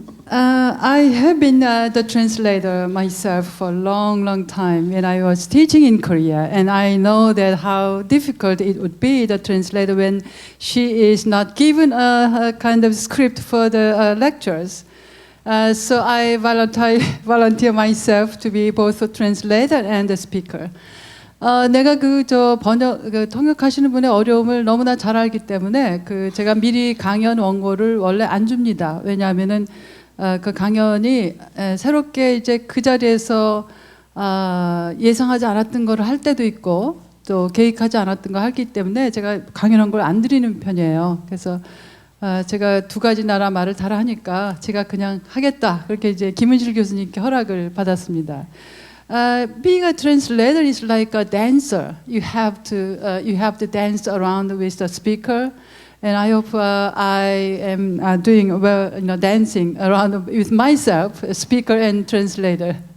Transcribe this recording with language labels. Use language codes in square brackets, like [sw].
[en] I have been the translator myself for a long time when I was teaching in Korea, and I know that how difficult it would be, the translator, when she is not given a kind of script for the lectures. So I volunteer myself to be both a translator and a speaker. [ko] 내가 통역하시는 분의 어려움을 너무나 잘 알기 때문에 제가 미리 강연 원고를 원래 안 줍니다. 왜냐하면은 그 강연이 새롭게 이제 그 자리에서 예상하지 않았던 걸 할 때도 있고 또 계획하지 않았던 걸 하기 때문에 제가 강연 원고를 안 드리는 편이에요. 그래서 제가 두 가지 나라 말을 다 하니까 제가 그냥 하겠다. 그렇게 이제 김은실 교수님께 허락을 받았습니다. [en] Being a translator is like a dancer. You have to dance around with the speaker, and I hope I am doing well, dancing around with myself, a speaker and translator.